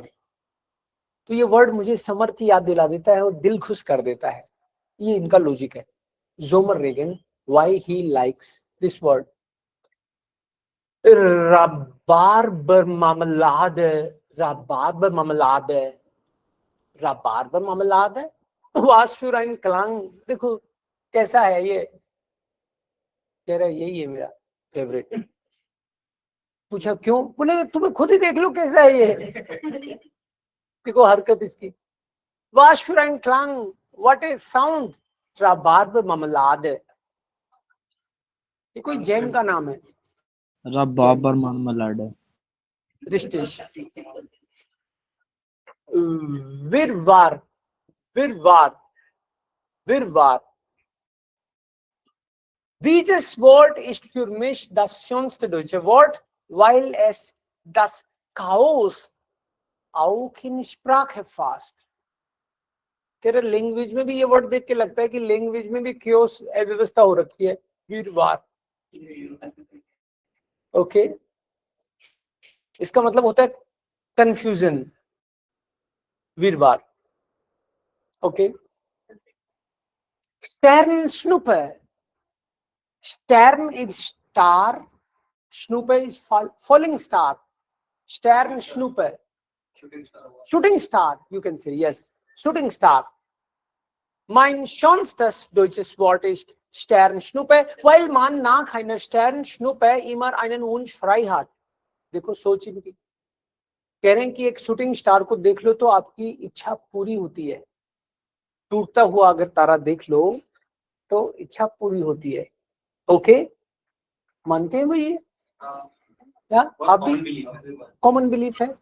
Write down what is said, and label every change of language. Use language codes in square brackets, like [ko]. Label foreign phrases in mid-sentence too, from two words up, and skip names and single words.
[hi] तो ये वर्ड मुझे समर की याद दिला देता है और दिल खुश कर देता है. ये इनका लॉजिक है. [en] Sommerregen, why he likes this word. [de] Rhabarber Marmelade, Rhabarber Marmelade, Rhabarber Marmelade. Was für ein Klang. [hi] देखो कैसा है ये. कह रहा है यही है मेरा फेवरेट. पूछा क्यों, बोले तुम्हें खुद ही देख लो कैसा है ये. देखो हरकत इसकी. [de] Was für ein Klang, [en] what a sound. [de] Rhabarber Marmelade. [hi] ये कोई जैम का नाम है. [de] Rhabarber Marmelade. Richtig. Wirrwarr. Wirrwarr. Wirrwarr. Dieses Wort ist für mich das schönste deutsche Wort, weil es das Chaos auch in Sprache fasst. [hi] कह रहे लैंग्वेज में भी ये वर्ड देख के लगता है कि लैंग्वेज में भी chaos अव्यवस्था हो रखी है. wirrwarr. ओके, इसका मतलब होता है कंफ्यूजन. wirrwarr. ओके. [de] Sternschnuppe. [en] Stern is star, Schnuppe is falling star. Sternschnuppe. Shooting star, you can say, yes. Shooting star. [de] Mein schönstes deutsches Wort ist Sternschnuppe, weil man nach einer Sternschnuppe immer einen Wunsch frei hat. [hi] देखो सोच इनकी. कह रहे हैं कि एक [en] shooting star [hi] को देख लो तो आपकी इच्छा पूरी होती है. टूटता हुआ अगर तारा देख लो तो इच्छा पूरी होती है। ओके, मानते हैं भाई? ये क्या आप भी [en] common belief [hi] है?